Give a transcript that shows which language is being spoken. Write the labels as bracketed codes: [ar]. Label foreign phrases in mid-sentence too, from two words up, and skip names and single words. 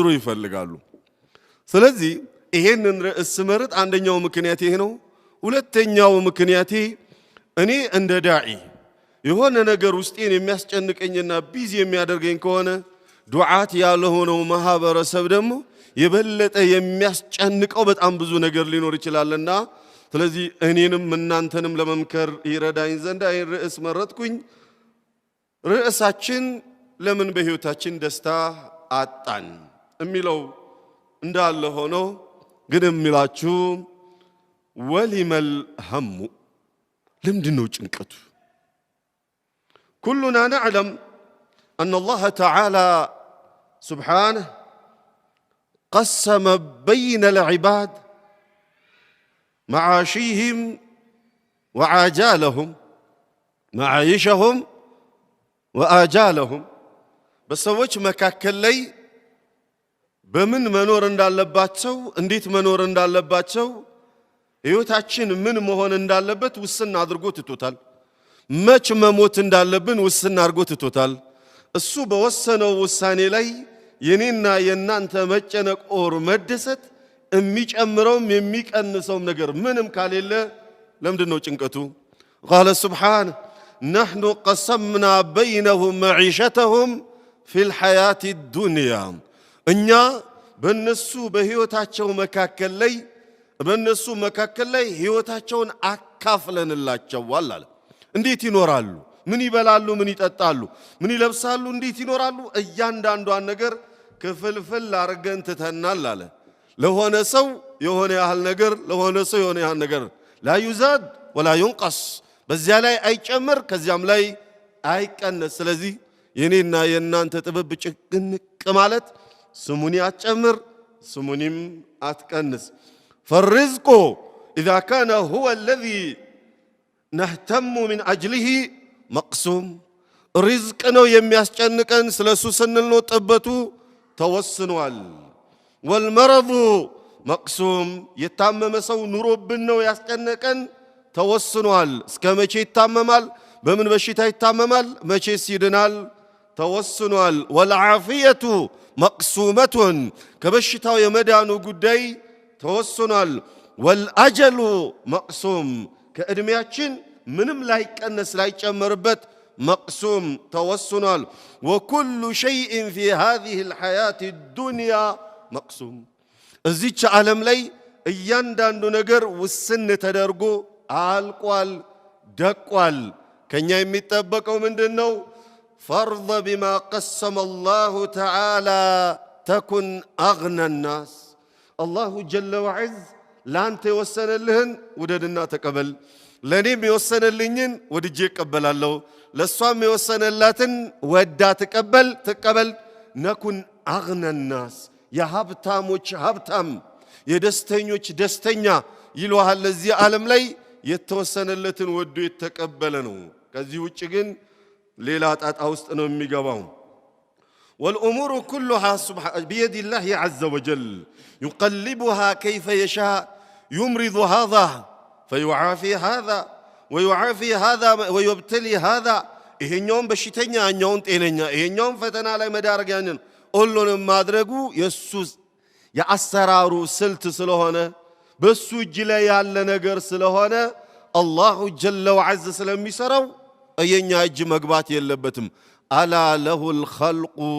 [am] ይፈልጋሉ ስለዚህ ይሄንን ርዕስ መርጥ አንደኛው ምክንያት ይሄ ነው ሁለተኛው ምክንያት እኔ እንደ ዳዒ የሆነ ነገር ውስጤን የሚያስጨንቀኝና ቢዚ የሚያደርገኝ ከሆነ ዱዓት ያለሆነው ማህበረሰብ ደግሞ የበለጠ የሚያስጨንቀው በጣም ብዙ ነገር ሊኖር ይችላልና ስለዚህ እኔንም እናንተንም ለመምከር ይረዳኝ ዘንድ አይ ርዕስ መረጥኩኝ ርዕሳችን ለምን በህይወታችን ደስታ አጣን የሚለው እንዳለ ሆኖ ግን የሚላችሁ [ar] ولم الهم [am] ለምንድነው ጭንቀቱ [ar] كلنا نعلم أن الله تعالى سبحانه قسم بين العباد معاشيهم وعاجالهم معايشهم وآجالهم [am] በሰዎች መካከል ላይ በምን መኖር እንዳለባቸው እንዴት መኖር እንዳለባቸው ህይወታችን ምን መሆን እንዳለበት ውስን አድርጎ ትቶታል መች መሞት እንዳለብን ውስን አድርጎ ትቶታል እሱ በወሰነው ውሳኔ ላይ የኔና የናንተ መጨነቅ ኦር መደሰት የሚጨምረውም የሚቀንሰውም ነገር ምንም ካሌለ ለምንድነው ጭንቀቱ? [ar] قال سبحانه نحن قسمنا بينهم معيشتهم في الحياة الدنيا [am] እኛ በነሱ በህይወታቸው መካከል ላይ ህይወታቸውን አካፍለንላቸዋል አለ። እንዴት ይኖራሉ? ምን ይበላሉ? ምን ይጠጣሉ? ምን ይለብሳሉ? እንዴት ይኖራሉ? እያንዳንዷን ነገር ክፍልፍል አርገን ትተናል አለ። ለሆነ ሰው የሆነ ያህል ነገር፣ ለሆነ ሰው የሆነ ያህል ነገር [ar] لا يزاد ولا ينقص፣ [am] በዚያ ላይ አይጨምር ከዚያም ላይ አይቀነስ። ስለዚህ የኔና የእናንተ ጥበብ ጭቅንቅ ማለት ስሙኒ አትጨምር፣ ስሙኒም አትቀንስ። [ar] فالرزق إذا كان هو الذي نهتم من أجله مقسوم رزق [am] ነው የሚያስጨንቀን ስለሱ ስንል ነው ጥበቱ ተወስኗል። [ar] والمرض مقسوم [am] የታመመ ሰው ኑሮብን ነው ያስጨነቀን ተወስኗል። እስከ መቼ ይታመማል? በምን በሽታ ይታመማል? መቼስ ይድናል? ተወስኗል። [ar] والعافية مقسومة [am] ከበሽታው የመዳኑ ጉዳይ ተወስኗል። والأجل مقسوم ከእድሜያችን ምንም ላይቀነስ ላይጨመርበት مقسوم توسنال [ar] وكل شيء في هذه الحياة الدنيا مقسوم [am] እዚች ዓለም ላይ እያንዳንዱ ነገር ውስን ተደርጎ አልቋል ደቋል። ከኛ የሚጠበቀው ምንድነው? [ar] فرض بما قسم الله تعالى تكن أغنى الناس الله جل وعز [am] ላንተ የወሰነልህን ውደድና ተቀበል፣ ለኔም የወሰነልኝን ወድጄ እቀበላለሁ፣ ለሷም የወሰነላትን ወዳ ተቀበል። [ar] تكن أغنى الناس [am] የሀብታሞች ሀብታም የደስተኞች ደስተኛ ይሏል። ለዚህ ዓለም ላይ የተወሰነለትን ወዶ የተቀበለ ነው። ከዚህ ውጭ ግን ሌላ ጣጣ ውስጥ ነው የሚገባው። [ar] والأمور كلها بيد الله عز وجل يقلبها كيف يشاء يمرض هذا فيعافي هذا ويعافي هذا ويبتلي هذا [am] ይሄኛውን በሽተኛ ያኛውን ጤነኛ ይሄኛውን ፈተና ላይ መዳረግ ያንን ሁሉንም ማድረጉ የሱ የአሰራሩ ስልት ስለሆነ በሱ እጅ ላይ ያለ ነገር ስለሆነ [ar] الله جل وعز [am] ስለሚሰራው የኛ እጅ መግባት የለበትም። [ar] ألا له الخلق